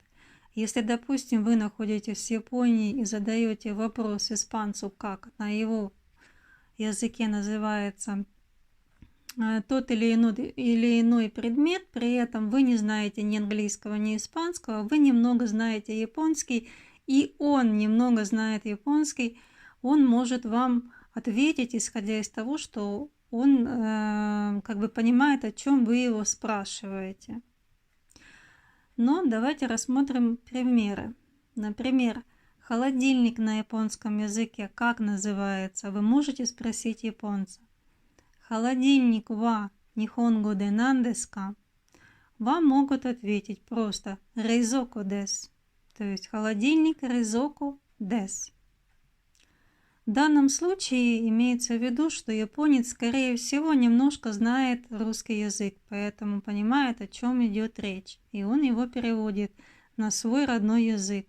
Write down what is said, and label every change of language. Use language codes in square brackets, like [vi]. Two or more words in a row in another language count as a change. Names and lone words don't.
[ru] Если, допустим, вы находитесь в Японии и задаете вопрос испанцу, как на его языке называется тот или иной предмет, при этом вы не знаете ни английского, ни испанского, вы немного знаете японский, и он немного знает японский, он может вам ответить, исходя из того, что он как бы понимает, о чем вы его спрашиваете. Но давайте рассмотрим примеры. Например, холодильник на японском языке как называется? Вы можете спросить японца. [ja] Холодильник は日本語で何ですか? [ru] Вам могут ответить просто [ja] 冷蔵庫です. [ru] То есть холодильник [ja] 冷蔵庫です. [ru] В данном случае имеется в виду, что японец, скорее всего, немножко знает русский язык, поэтому понимает, о чем идет речь, и он его переводит на свой родной язык.